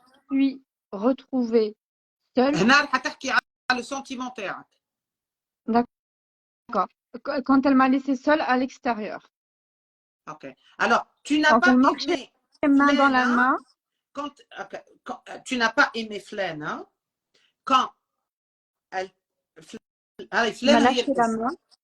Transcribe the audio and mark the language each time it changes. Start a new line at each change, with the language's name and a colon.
French: Je me suis retrouvée seule.
Arabic: هنا راح تحكي على le sentiment تاعك.
French: D'accord. Quand elle m'a laissée seule à l'extérieur. Ok. Alors, tu n'as pas aimé main dans la main. Quand tu n'as pas aimé Flaine, hein? Quand elle m'a lâché la main.